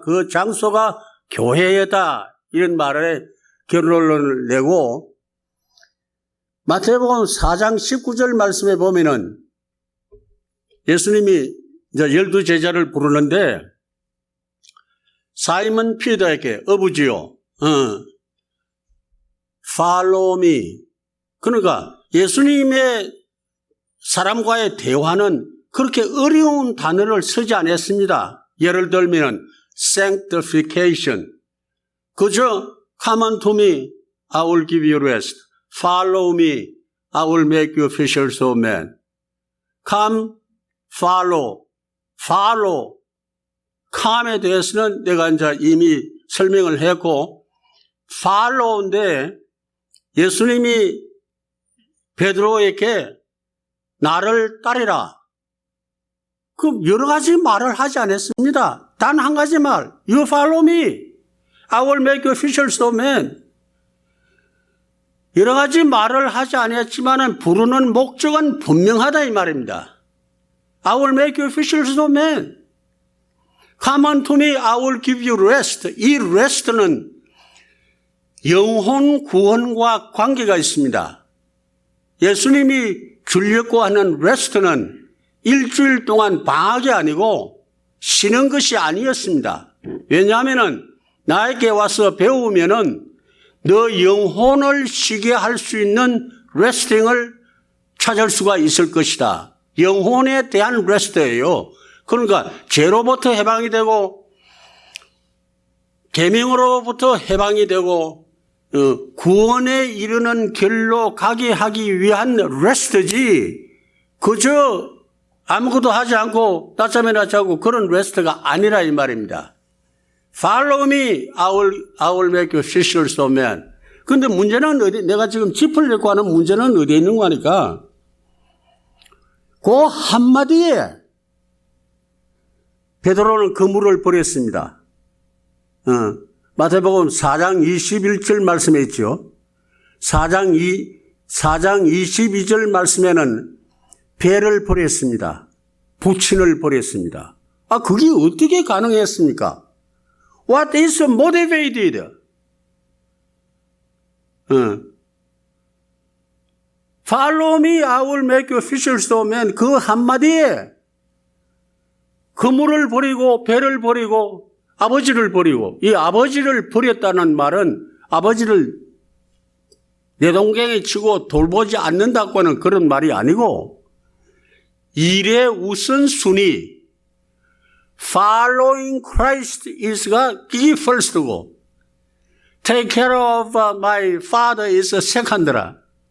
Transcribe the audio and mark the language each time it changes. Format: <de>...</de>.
<ko>그 장소가 교회다. 이런 말에 결론을 내고 마태복음 4장 19절 말씀에 보면은 예수님이 이제 12제자를 부르는데 사이먼 피더에게 어부지요.</ko> <en>Follow me.</en> <ko>그러니까 예수님의 사람과의 대화는 그렇게 어려운 단어를 쓰지 않았습니다. 예를 들면 sanctification. 그저</ko> <en>come unto me, I will give you rest. Follow me, I will make you fishers of men. Come, follow.</en> <ko>come에 대해서는 내가 이제 이미 설명을 했고 follow인데 예수님이 베드로에게 나를 따르라. 그 여러 가지 말을 하지 않았습니다. 단 한 가지 말.</ko> <en>You follow me. I will make you fishers of men.</en> <ko>여러 가지 말을 하지 않았지만 부르는 목적은 분명하다 이 말입니다.</ko> <en>I will make you fishers of men. Come unto me, I will give you rest.</en> <ko>이 rest는 영혼 구원과 관계가 있습니다. 예수님이 주려고 하는 rest는 일주일 동안 방학이 아니고 쉬는 것이 아니었습니다. 왜냐하면 나에게 와서 배우면은 너 영혼을 쉬게 할 수 있는 레스팅을 찾을 수가 있을 것이다. 영혼에 대한 레스트예요. 그러니까 죄로부터 해방이 되고 계명으로부터 해방이 되고 구원에 이르는 길로 가게 하기 위한 레스트지 그저 아무것도 하지 않고 낮잠이나 자고 그런 레스트가 아니라 이 말입니다.</ko> <en>Follow me, I will make you fishers of men.</en> <ko>근데 문제는 어디, 내가 지금 짚으려고 하는 문제는 어디에 있는 거니까, 그 한마디에 베드로는 그물을 버렸습니다. 마태복음 4장 21절 말씀에 있죠. 4장 22절 말씀에는 배를 버렸습니다. 부친을 버렸습니다. 그게 어떻게 가능했습니까?</ko> <en>What is motivated? Follow me, I will make you fishers of men.</en> <ko>그 한마디에 그물을 버리고 배를 버리고 아버지를 버리고 이 아버지를 버렸다는 말은 아버지를 내동댕이 치고 돌보지 않는다고는 그런 말이 아니고 일의 우선순위</ko> <en>Following Christ is</en> <ko>가 그게 first고</ko> <en>Take care of my father is second</en> <ko>라.</ko>